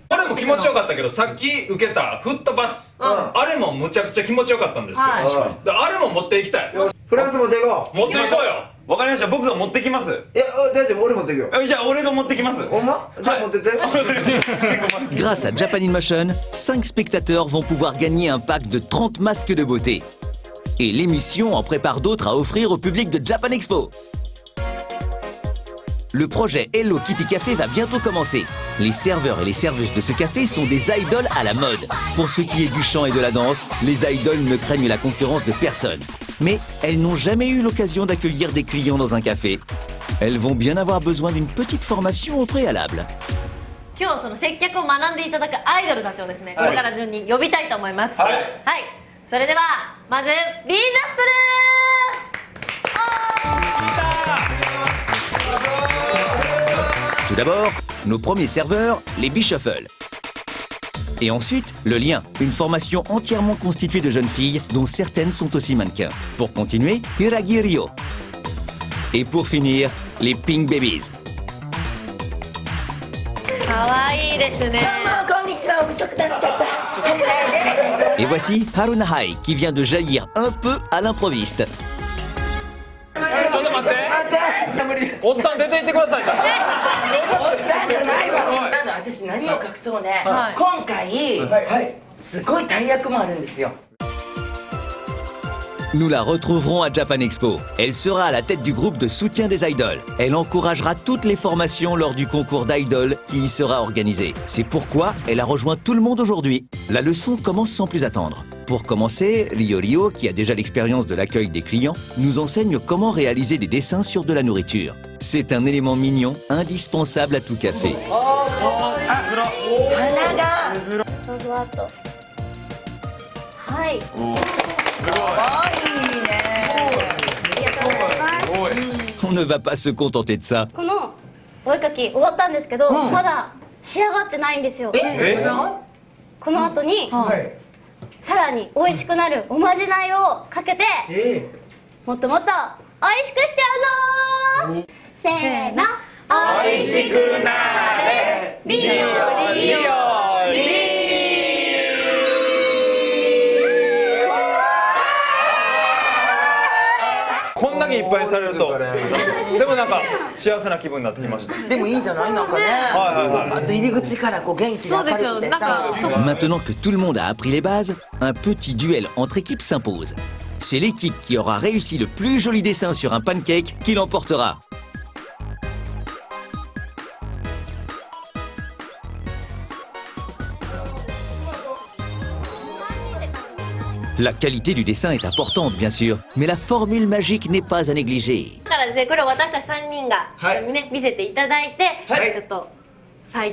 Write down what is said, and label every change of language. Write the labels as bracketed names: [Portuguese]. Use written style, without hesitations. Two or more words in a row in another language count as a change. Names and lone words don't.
[Japanese] あれも気持ちよかったけど、さっき受けたフットバス、あれもむちゃくちゃ気持ちよかったんですよ。あれも持っていきたい。フランス持っていこう。持っていこうよ。わかりました。僕が持ってきます。いや、大丈夫、俺持っていくよ。じゃあ俺が持ってきます。ほんま？じゃあ持ってって。 [French] Grâce à Japan in Motion, 5 spectateurs vont pouvoir gagner un pack de 30 masques de beauté. Et l'émission en prépare d'autres à offrir au public de Japan Expo. Le projet Hello Kitty Café va bientôt commencer. Les serveurs et les serveuses de ce café sont des idoles à la mode. Pour ce qui est du chant et de la danse, les idoles ne craignent la concurrence de personne. Mais elles n'ont jamais eu l'occasion d'accueillir des clients dans un café. Elles vont bien avoir besoin d'une petite formation au préalable. [Japanese] 今日その接客を学んでいただくアイドルたちをですね、これから順に呼びたいと思います。はい。それではまず B シャッフル。 [French] Tout d'abord, nos premiers serveurs, les B-Shuffle. Et ensuite, le lien, une formation entièrement constituée de jeunes filles, dont certaines sont aussi mannequins. Pour continuer, Hiragi Ryo. Et pour finir, les Pink Babies. Et voici Haruna Hai, qui vient de jaillir un peu à l'improviste. [Japanese] おっさん出て行ってください。おっさんじゃないわ。私何を隠そうね。今回すごい大役もあるんですよ。 [French] Nous la retrouverons à Japan Expo. Elle sera à la tête du groupe de soutien des idoles. Elle encouragera toutes les formations lors du concours d'idoles qui y sera organisé. C'est pourquoi elle a rejoint tout le monde aujourd'hui. La leçon commence sans plus attendre. Pour commencer, Rio, qui a déjà l'expérience de l'accueil des clients, nous enseigne comment réaliser des dessins sur de la nourriture. C'est un élément mignon, indispensable à tout café. On ne va pas se contenter de ça. [Japanese] このお絵かき終わったんですけど、まだ仕上がってないんですよ。この後にさらに美味しくなるおまじないをかけて、もっともっと美味しくしちゃうぞー。せーの、美味しくなれリオリオリ。こんだけいっぱいされると、でもなんか幸せな気分になってきました。でもいいんじゃないなんかね。あと入り口からこう元気に明るくてさ。 [French] Maintenant que tout le monde a appris les bases, un petit duel entre équipes s'impose. C'est l'équipe qui aura réussi le plus joli dessin sur un pancake qui l'emportera. La qualité du dessin est importante, bien sûr, mais la formule magique n'est pas à négliger. [Japanese] だからですね、これを私たち3人が、ね、見せていただいて、ちょっと